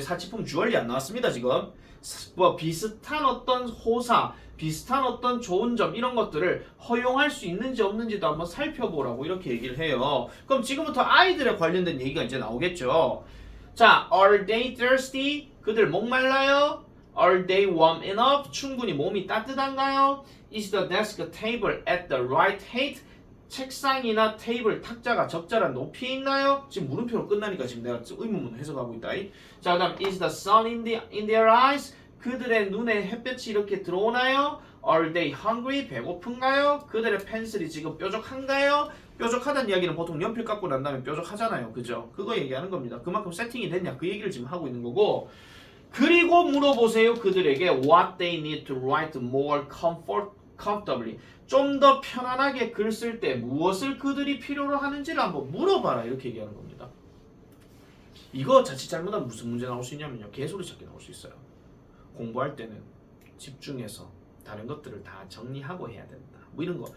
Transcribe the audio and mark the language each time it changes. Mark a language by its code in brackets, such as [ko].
[ko] 사치품 주얼리 안 나왔습니다 지금. 뭐 비슷한 어떤 호사, 비슷한 어떤 좋은 점 이런 것들을 허용할 수 있는지 없는지도 한번 살펴보라고 이렇게 얘기를 해요. 그럼 지금부터 아이들에 관련된 얘기가 이제 나오겠죠. [en] 자, are they thirsty? [ko] 그들 목말라요? [en] Are they warm enough? [ko] 충분히 몸이 따뜻한가요? [en] Is the desk table at the right height? [ko] 책상이나 테이블 탁자가 적절한 높이에 있나요? 지금 물음표로 끝나니까 지금 내가 의문문을 해석하고 있다. 자, 그 다음 [en] is the sun in their eyes? [ko] 그들의 눈에 햇볕이 이렇게 들어오나요? [en] Are they hungry? [ko] 배고픈가요? 그들의 펜슬이 지금 뾰족한가요? 뾰족하다는 이야기는 보통 연필 깎고 난 다음에 뾰족하잖아요. 그죠? 그거 얘기하는 겁니다. 그만큼 세팅이 됐냐? 그 얘기를 지금 하고 있는 거고, 그리고 물어보세요. 그들에게 [en] what they need to write more comfortably. [ko] 좀 더 편안하게 글 쓸 때 무엇을 그들이 필요로 하는지를 한번 물어봐라. 이렇게 얘기하는 겁니다. 이거 자칫 잘못하면 무슨 문제 나올 수 있냐면요. 개소리 찾기 나올 수 있어요. 공부할 때는 집중해서 다른 것들을 다 정리하고 해야 된다. 뭐 이런 거.